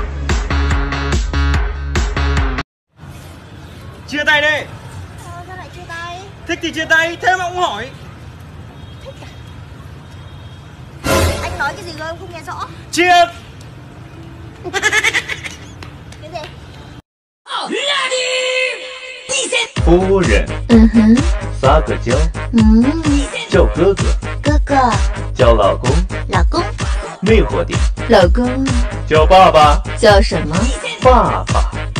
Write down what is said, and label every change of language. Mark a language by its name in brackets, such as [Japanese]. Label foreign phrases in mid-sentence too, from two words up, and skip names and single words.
[Vietnamese] Chia tay đi. Sao lại chia tay? Thích thì chia tay, thế mà cũng hỏi. Thích à? Anh nói cái gì rồi em không nghe rõ. Chia. Cái gì? [Chinese] 夫人，撒个娇，叫哥哥，哥哥，叫老公，老公，魅惑点，老公，叫爸爸，叫什么？爸爸。